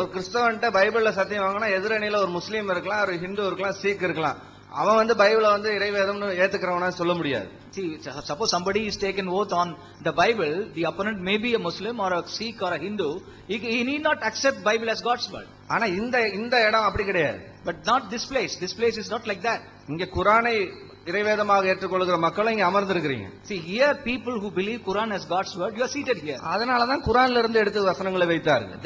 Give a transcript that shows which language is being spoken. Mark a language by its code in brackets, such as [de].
[ta] ஒரு கிறிஸ்தவன்ட்ட பைபிள்ல சத்தியம் வாங்கினா எதிரணியில ஒரு முஸ்லீம் இருக்கலாம், ஒரு ஹிந்து இருக்கலாம், சீக் இருக்கலாம். அவன் பைபிளை இறைவேதம்னு ஏத்துக்கிறவனா சொல்ல முடியாது. [en] See, suppose somebody is taken oath on the Bible, the opponent may be a Muslim or a Sikh or a Hindu, he need not accept Bible as God's word. [ta] ஆனா இந்த இடம் அப்படி கிடையாது. [en] But not this place. This place is not like that. [ta] இங்க குரானை இறைவேதமாக ஏற்றுக்கொள்கிற மக்களும் இங்க அமர்ந்திருக்கிறீங்க. [en] See, here people who believe Quran as God's word, you are seated here. [ta] அதனால தான் குரான்ல இருந்து எடுத்து வசனங்களை வைத்தார்கள்.